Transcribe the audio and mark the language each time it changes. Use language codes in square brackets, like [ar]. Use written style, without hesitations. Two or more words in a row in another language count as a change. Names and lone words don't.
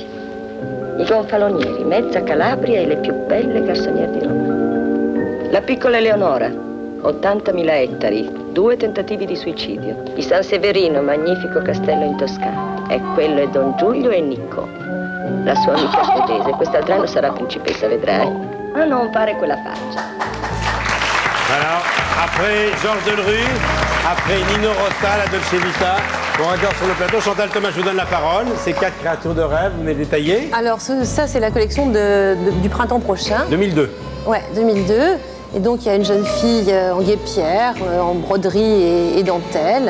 [it] I gonfalonieri, mezza Calabria e le più belle garçonniere di Roma. La piccola Eleonora, 80.000 ettari, 2 tentativi di suicidio. Di San Severino, magnifico castello in Toscana. E quello è Don Giulio e Nicco, la sua amica svedese. Quest'altro anno sarà principessa, vedrai. Ma non fare quella faccia. [fr] Alors, après Georges Delerue, après Nino Rota, la Dolce Vita, on regarde sur le plateau. Chantal Thomas, je vous donne la parole. Ces 4 créatures de rêve, vous les détaillez. Alors ça, c'est la collection du printemps prochain. 2002. Ouais, 2002. Et donc, il y a une jeune fille en guêpière, en broderie et dentelle.